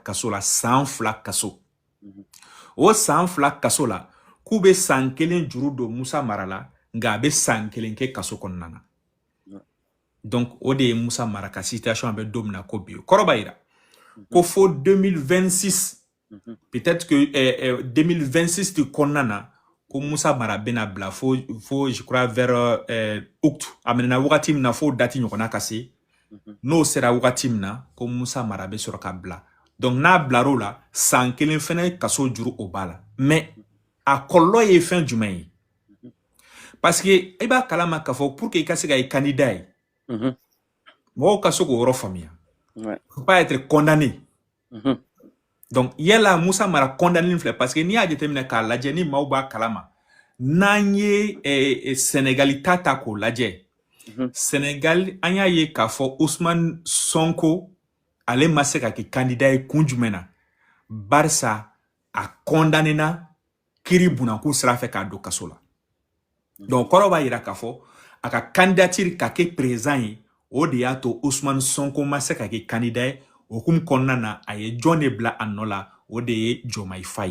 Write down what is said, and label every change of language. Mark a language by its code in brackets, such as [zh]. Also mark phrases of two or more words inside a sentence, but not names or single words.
[bm] kaso la san 2 kaso o san 2 kaso la k'u bɛ san 1 juru don Musa Mara la nka a bɛ san 1 kɛ kaso kɔnɔna na donc o de ye Musa Mara ka situation bɛ don min na ko bi kɔrɔ b'a yira ko fo 2026 [fr] peut-être que [bm] 2026 de kɔnɔna na ko Musa Mara bɛna bila fo [fr] je crois vers août [bm] a mɛnna wagati min na fo date ɲɔgɔnna ka se n'o sera wagati min na ko Musa Mara bɛ sɔrɔ ka bila donc n'a bilar'o la san 1 fɛnɛ kaso juru o b'a la mais a kɔlɔlɔ ye fɛn jumɛn ye [fr] parce que [bm] i b'a kalama k'a fɔ [fr] pour que [bm] i ka se ka i candidat ye mɔgɔw ka se k'o yɔrɔ faamuya [fr] faut pas être condamné [bm] donc yala Musa Mara condamné filɛ [fr] parce que [bm] n'i y'a jateminɛ k'a lajɛ ni maaw b'a kalama n'an ye Sénégali ta k'o lajɛ Sénégal an y'a ye k'a fɔ Ousmane Sonko ale ma se ka kɛ candidat ye kun jumɛn na barisa a condamné na kiiri bunakun sira fɛ k'a don kaso la donc kɔrɔ b'a yira k'a fɔ a ka candidature ka kɛ président ye o de y'a to Ousmane Sonko ma se ka kɛ candidat ye okumu kɔnɔna na a ye jɔn de bila a nɔ la o de ye Diomaye Faye